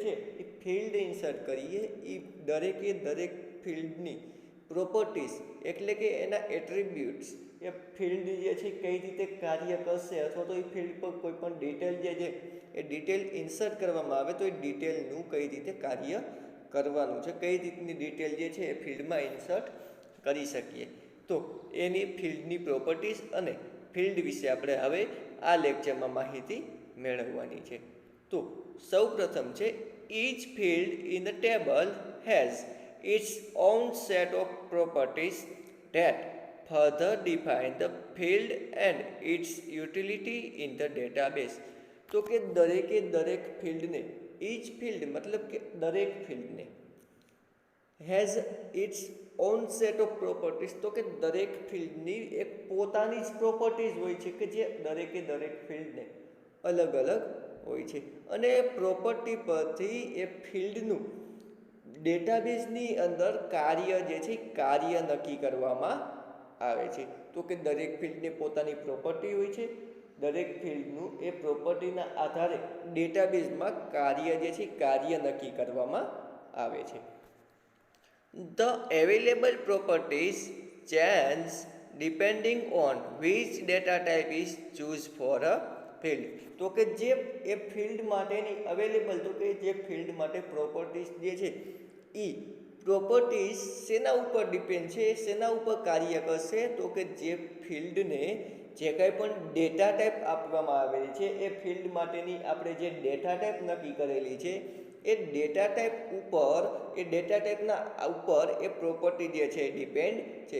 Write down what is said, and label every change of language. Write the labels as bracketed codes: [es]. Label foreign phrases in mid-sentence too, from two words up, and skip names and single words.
[gu] છે એ ફિલ્ડ ઇન્સર્ટ કરીએ એ દરેક ફિલ્ડની પ્રોપર્ટીઝ એટલે કે એના એટ્રીબ્યુટ્સ, એ ફિલ્ડ જે છે કઈ રીતે કાર્ય કરશે અથવા તો એ ફિલ્ડ પર કોઈ પણ ડિટેલ જે છે એ ડિટેલ ઇન્સર્ટ કરવામાં આવે તો એ ડિટેલનું કઈ રીતે કાર્ય કરવાનું છે, કઈ રીતની ડિટેલ જે છે એ ફિલ્ડમાં ઇન્સર્ટ કરી શકીએ. તો એની ફિલ્ડની પ્રોપર્ટીઝ અને ફિલ્ડ વિશે આપણે હવે આ લેક્ચરમાં માહિતી મેળવવાની છે. તો સૌ પ્રથમ છે [en] each field in the table has its own set of properties that further define the field and its utility in the database. [gu] તો કે દરેક ફિલ્ડને, [en] each field [gu] મતલબ કે દરેક ફિલ્ડને [en] has its own set of properties, [gu] તો કે દરેક ફિલ્ડની એક પોતાની જ પ્રોપર્ટીઝ હોય છે કે જે દરેક ફિલ્ડને અલગ હોય છે અને એ પ્રોપર્ટી પરથી એ ફિલ્ડનું ડેટાબેઝની અંદર કાર્ય જે છે કાર્ય નક્કી કરવામાં આવે છે. તો કે દરેક ફિલ્ડની પોતાની પ્રોપર્ટી હોય છે, દરેક ફિલ્ડનું એ પ્રોપર્ટીના આધારે ડેટાબેઝમાં કાર્ય જે છે કાર્ય નક્કી કરવામાં આવે છે. [en] The available properties change depending on which data type is choose for a field. [gu] તો કે જે એ ફિલ્ડ માટેની અવેલેબલ, તો કે જે ફિલ્ડ માટે પ્રોપર્ટીઝ જે છે એ પ્રોપર્ટીઝ શેના ઉપર ડિપેન્ડ છે, શેના ઉપર કાર્ય કરશે, તો કે જે ફિલ્ડને જે કાંઈ પણ [en] data type [gu] આપવામાં આવેલી છે એ ફિલ્ડ માટેની આપણે જે [en] data type [gu] નક્કી કરેલી છે એ [en] data type [gu] ઉપર, એ [en] data typeના [gu] ઉપર એ પ્રોપર્ટી જે છે ડિપેન્ડ છે.